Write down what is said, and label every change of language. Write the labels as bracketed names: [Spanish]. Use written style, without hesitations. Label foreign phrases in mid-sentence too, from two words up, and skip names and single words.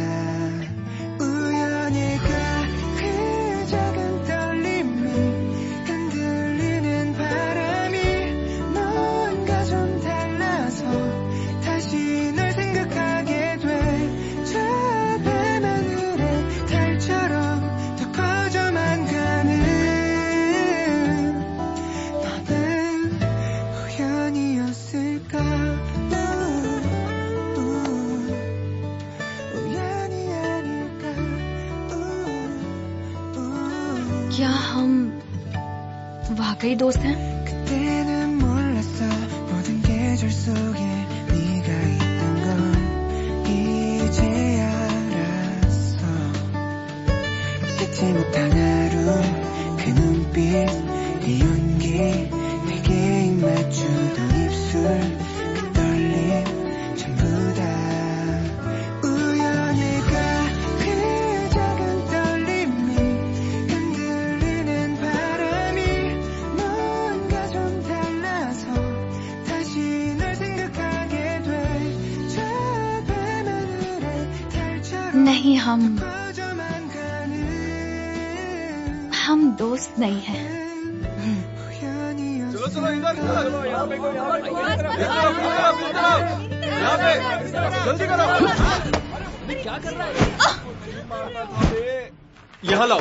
[Korean] 우연일까 그 작은 떨림이 흔들리는 바람이 뭔가 좀 달라서 다시 널 생각하게 돼 저 밤하늘의 달처럼 더 커져만 가는 너는 우연이었을까 [Hindi] क्या हम वाकई दोस्त हैं? [Korean] 그때는 몰랐어 모든 계절 속에 네가 있던 건 이제 알았어 잊지 못한 하루 그 눈빛 네 온기 내게 입 맞추던 입술 그 떨림 전부 다 우연일까 그 작은 떨림이 흔들리는 바람이 뭔가 좀 달라서 다시 널 생각하게 돼 저 밤하늘의 달처럼 [Hindi] नहीं, हम [Korean] 커져만 가는 [Hindi] दोस्त नहीं हैं। [Korean] 우연이었어 [Hindi] चलो इधर यहाँ पे जल्दी करो। क्या कर रहा है? यहाँ लाओ।